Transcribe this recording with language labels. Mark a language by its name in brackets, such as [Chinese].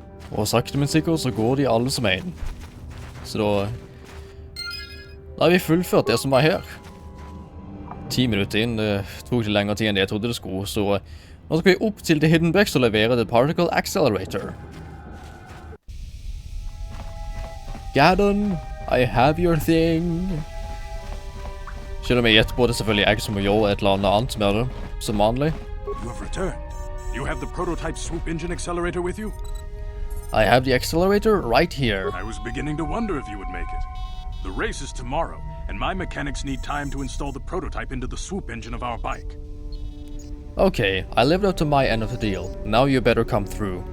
[Norwegian] Og sakte men sikkert så går de alle som en. Så da har vi fullført det som var her. 10 minutter inn, det tok ikke lengre tid enn det jeg trodde det skulle, så nå skal vi opp til The Hidden Becks og levere The Particle Accelerator. [English] Gaddon, I have your thing. [Norwegian] Selv om jeg gjetter på det selvfølgelig jeg som må gjøre et eller annet med det, som vanlig. [English] You have returned. You have the prototype swoop engine accelerator with you? I have the accelerator right here. I was beginning to wonder if you would make it. The race is tomorrow, and my mechanics need time to install the prototype into the swoop engine of our bike. Okay, I lived up to my end of the deal. Now you better come through.